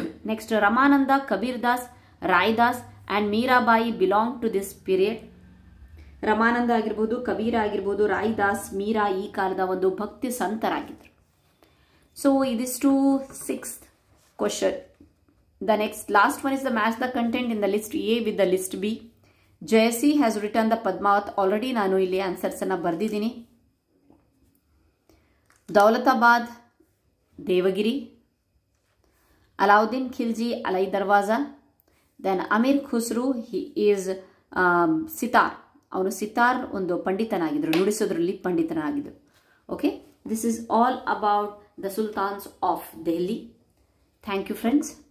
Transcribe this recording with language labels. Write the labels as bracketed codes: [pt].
[en] Next Ramananda, Kabir Das, Raidas and Mirabai belong to this period. [kn] Ramananda ಆಗಿರ್ಬೋದು, ಕಬೀರ ಆಗಿರ್ಬೋದು, ರಾಯ್ದಾಸ್, ಮೀರಾ ಈ ಕಾಲದ ಒಂದು ಭಕ್ತಿ ಸಂತರಾಗಿದ್ದರು. ಸೊ ಇದಿಷ್ಟು 6th question. [en] The last one is the match the content in the list A with the list B. Jayasi has written the Padmavat. [kn] Already ನಾನು ಇಲ್ಲಿ answers ಅನ್ನ ಬರೆದಿದ್ದೀನಿ. [en] Daulatabad Devagiri, Alauddin Khilji Alai Darwaza, then Amir Khusro he is sitar. [kn] ಅವನು ಸಿತಾರ್ ಒಂದು ಪಂಡಿತನಾಗಿದ್ದರು, ನುಡಿಸೋದ್ರಲ್ಲಿ ಪಂಡಿತನಾಗಿದ್ದರು. [en] Okay, this is all about the Sultans of Delhi. Thank you friends.